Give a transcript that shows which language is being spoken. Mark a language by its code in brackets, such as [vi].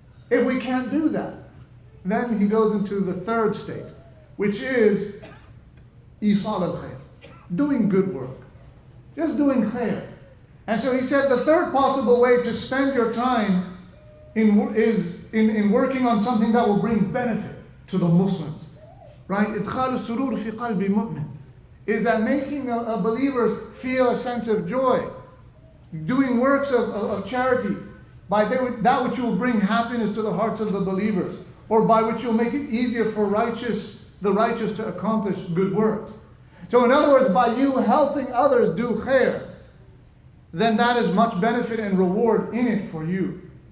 [en] If we can't do that, then he goes into the third state, which is isal al-khair, doing good work. Just doing khair. And so he said the third possible way to spend your time is in working on something that will bring benefit to the Muslims. Right? [ar] إدخال السرور في قلب مؤمن. [en] Is that making a believer feel a sense of joy, doing works of charity, by that which will bring happiness to the hearts of the believers, or by which you'll make it easier for the righteous to accomplish good works. So in other words, by you helping others do khair, then that is much benefit and reward in it for you.